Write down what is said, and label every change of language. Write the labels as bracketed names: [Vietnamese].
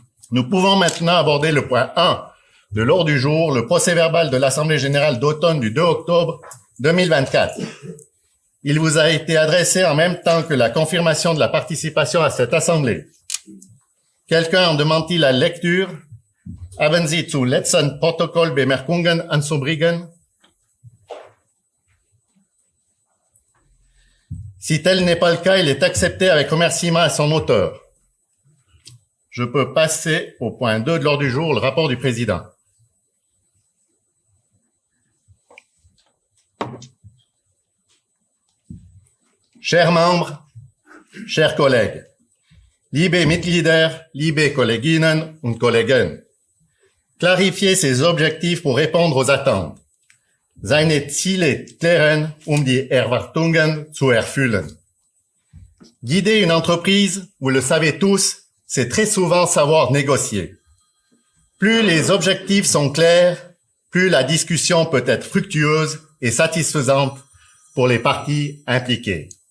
[French] Nous pouvons maintenant aborder le point 1 de l'ordre du jour, le procès-verbal de l'Assemblée générale d'automne du 2 octobre 2024. Il vous a été adressé en même temps que la confirmation de la participation à cette assemblée. Quelqu'un en demande-t-il la lecture? [German] Haben Sie zu letzten Protokoll Bemerkungen anzubringen? [French] Si tel n'est pas le cas, il est accepté avec remerciement à son auteur. Je peux passer au point 2 de l'ordre du jour, le rapport du président. Chers membres, chers collègues, [German] liebe Mitglieder, liebe Kolleginnen und Kollegen, [French] clarifier ses objectifs pour répondre aux attentes. [German] Seine Ziele klären, die Erwartungen zu erfüllen. [French] Guider une entreprise, vous le savez tous, c'est très souvent savoir négocier. Plus les objectifs sont clairs, plus la discussion peut être fructueuse et satisfaisante pour les parties impliquées.